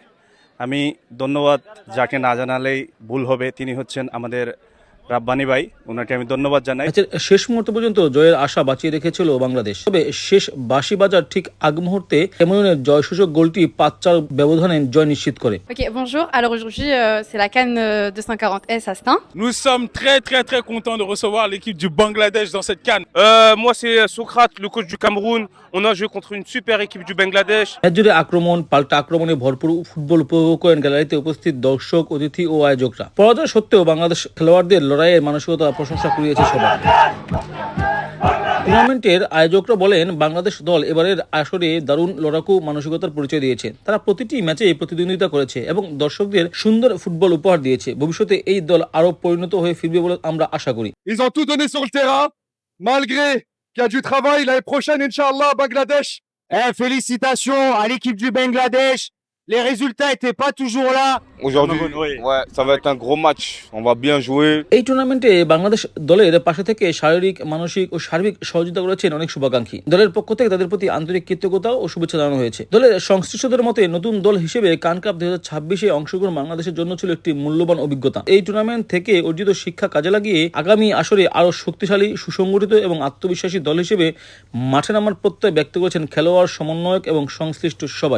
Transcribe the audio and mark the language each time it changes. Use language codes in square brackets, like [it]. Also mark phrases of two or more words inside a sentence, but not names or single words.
[bn] আমি ধন্যবাদ যাকে না জানালেই ভুল হবে, তিনি হচ্ছেন আমাদের রাব্বানি ভাই, ওনাকে আমি ধন্যবাদ জানাই। ম্যাচের শেষ মুহূর্ত পর্যন্ত জয়ের আশা বাঁচিয়ে রেখেছিল বাংলাদেশ। তবে শেষ বাঁশি বাজার ঠিক আগ মুহূর্তে ক্যামেরুনের জয়সূচক গোলটি 5-4 ব্যবধানে জয় নিশ্চিত করে। [fr] Ok, bonjour. Alors aujourd'hui, c'est la CAN 240S à Stein. Nous sommes très contents de recevoir l'équipe du Bangladesh dans cette CAN. Moi c'est Socrate, le coach du Cameroun. On a joué contre une super équipe du Bangladesh. [bn] ম্যাচ জুড়ে আক্রমণ পাল্টা আক্রমণে ভরপুর ফুটবল উপভোগ করেন গ্যালারিতে উপস্থিত দর্শক, অতিথি ও আয়োজকরা। পরাজয় সত্ত্বেও বাংলাদেশ খেলোয়াড়দের লড়াইয়ের মানসিকতা প্রশংসা কুড়িয়েছে সবাই। টুর্নামেন্টের আয়োজকরা বলেন, বাংলাদেশ দল এবারের আসরে দারুণ লড়াকু মানসিকতার পরিচয় দিয়েছে। তারা প্রতিটি ম্যাচে প্রতিদ্বন্দ্বিতা করেছে এবং দর্শকদের সুন্দর ফুটবল উপহার দিয়েছে। ভবিষ্যতে এই দল আরো পরিণত হয়ে ফিরবে বলে আমরা আশা করি। [fr] Ils ont tout donné sur le terrain, malgré qu'il y a du travail. L'année prochaine, Inch'Allah, Bangladesh. Félicitations à l'équipe du Bangladesh. Les résultats n'étaient pas toujours là. Aujourd'hui, ouais, ça va être un gros match. On va bien jouer. [bn] এই টুর্নামেন্টে বাংলাদেশ দলের পাশে থেকে শারীরিক, মানসিক ও সার্বিক সহযোগিতা করেছেন অনেক শুভাকাঙ্ক্ষী। দলের পক্ষ থেকে তাদের প্রতি আন্তরিক কৃতজ্ঞতা ও শুভেচ্ছা জানানো হয়েছে। দলের সংশ্লিষ্টদের মতে নতুন দল হিসেবে কান কাপ 2026-এ অংশগ্রহণ বাংলাদেশের জন্য ছিল একটি মূল্যবান অভিজ্ঞতা। এই টুর্নামেন্ট থেকে অর্জিত শিক্ষা কাজে লাগিয়ে আগামী আসরে আরো শক্তিশালী, সুসংগঠিত এবং আত্মবিশ্বাসী দল হিসেবে মাঠে নামার প্রত্যয় ব্যক্ত করেছেন খেলোয়াড়, সমন্বয়ক এবং সংশ্লিষ্ট সবাই।